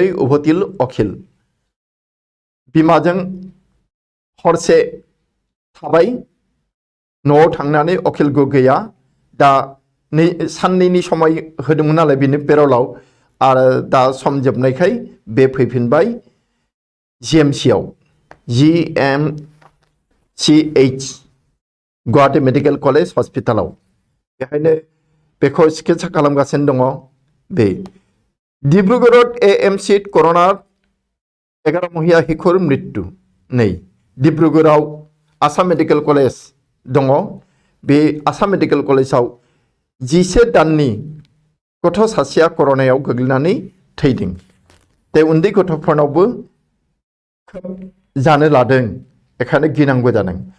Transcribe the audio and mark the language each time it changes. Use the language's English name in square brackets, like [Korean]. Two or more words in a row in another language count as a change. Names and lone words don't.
[Bodo] उभतिल अखिल बिमाजों हरसे थाबाय न'आव थांनानै अखिल गगैया दा साननैनि समय होदोंमोन नालाय बिनि पेरलाव आरो दा सम जोबनायखाय बे फैफिनबाय जिएमसिआव GMCH गुवाहाटी मेडिकेल कलेज हस्पिटालाव बेहायनो बेखौ चिकित्सा खालामगासिनो दङ। बे डिब्रुगड़त AMC कर'ना 11 महिला हिखुर मृत्यु नै डिब्रुगड़ाव आसाम मेडिकेल कलेज दङ। बे आसाम मेडिकेल कलेजाव 11 दाननि गथ' सासेया कर'नायाव गोग्लैनानै थैदों। बे उन्दै गथ'फोरनावबो जानो लादों बेखायनो गिनांगौ जादों।